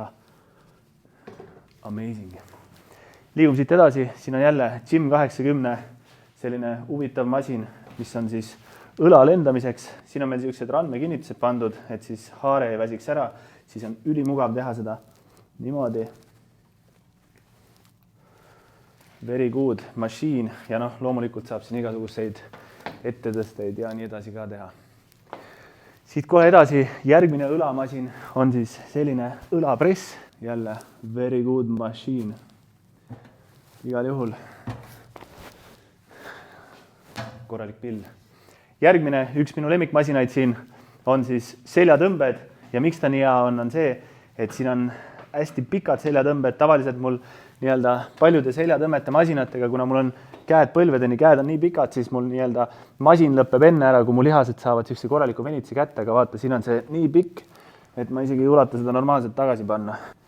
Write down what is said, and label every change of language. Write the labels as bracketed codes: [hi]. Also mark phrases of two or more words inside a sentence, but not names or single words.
[et] Amazing. Liigum siit edasi, siin on jälle Gym 80, selline huvitav masin, mis on siis õla lendamiseks. Siin on meil siuksed randmekinnitused pandud, et siis haare ei väsiks ära. Siis on ülimugav teha seda niimoodi. [en] Very good machine [et] ja loomulikult saab siin igasuguseid ettetõsteid ja nii edasi ka teha. Siit kohe edasi järgmine õlamasin on siis selline õlapress. Jälle [en] very good machine. [et] Igal juhul korralik pill. Järgmine üks minu lemmikmasinaid siin on siis seljatõmbed ja miks ta nii hea on see, et siin on hästi pikad seljatõmbed. Tavaliselt mul nii-öelda paljude seljatõmmete masinatega, kuna mul on käed põlvedeni, käed on nii pikad, siis mul nii-öelda masin lõpeb enne ära, kui mu lihased saavad siukse korraliku venituse kätte, aga vaata, siin on see nii pikk, et ma isegi ei ulata seda normaalselt tagasi panna.